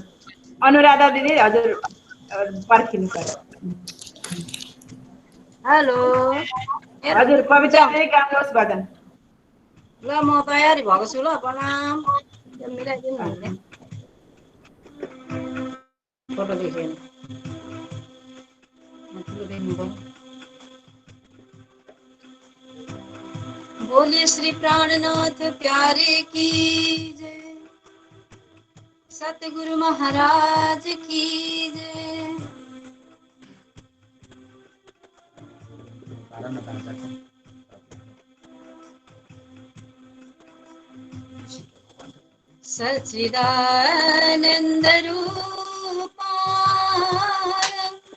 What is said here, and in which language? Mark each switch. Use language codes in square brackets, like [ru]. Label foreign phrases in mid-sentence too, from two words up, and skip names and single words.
[ne] अनुराधा दिदी हजुर पर्खिनु पर्छ। हेलो हजुर पवित्रा दिदी गाउनुहोस् भजन। ल म तयारी भएको छु। ल प्रणाम। मिलाइदिनु हुने फोटो देखेन। [hi] बोलिए श्री प्राणनाथ प्यारे की जय, सतगुरु महाराज की जय। [sa] सच्चिदानंद रूपारं